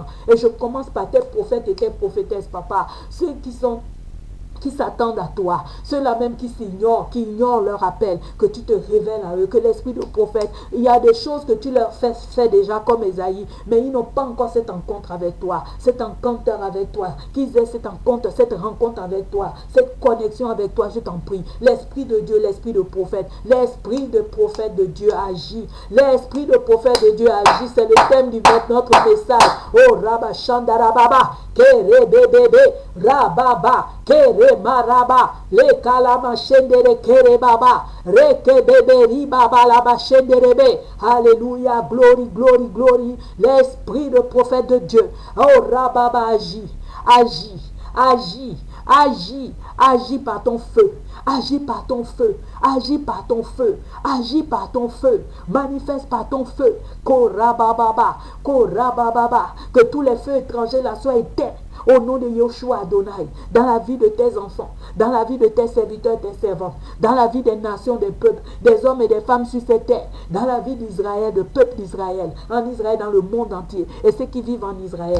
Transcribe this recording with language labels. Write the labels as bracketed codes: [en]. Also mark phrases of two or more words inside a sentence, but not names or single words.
[fr] Et je commence par tes prophètes et tes prophétesses, papa, ceux qui s'attendent à toi, ceux-là même qui s'ignorent, qui ignorent leur appel, que tu te révèles à eux, que l'esprit de prophète, il y a des choses que tu leur fais déjà comme Esaïe, mais ils n'ont pas encore cette rencontre avec toi, cet encounter avec toi, qu'ils aient cette rencontre avec toi, cette connexion avec toi, je t'en prie. L'esprit de Dieu, l'esprit de prophète de Dieu agit, l'esprit de prophète de Dieu agit, c'est le thème de notre message. Oh Rabba Shandarababa, Kere Bébé, Rababa, Kere Maraba, le kalama shendere kere baba, reke bebe ribaba laba shenderebe. [en] Alléluia, glory, glory, glory. [fr] L'esprit de prophète de Dieu. Oh Rababa agit, agit, agit, agit, agit par ton feu. Agis par ton feu, agis par ton feu, agis par ton feu, manifeste par ton feu. Korababa, korababa, que tous les feux étrangers là soient éteints. Au nom de Yoshua Adonai, dans la vie de tes enfants, dans la vie de tes serviteurs, tes servantes, dans la vie des nations, des peuples, des hommes et des femmes sur cette terre, dans la vie d'Israël, du peuple d'Israël, en Israël, dans le monde entier, et ceux qui vivent en Israël.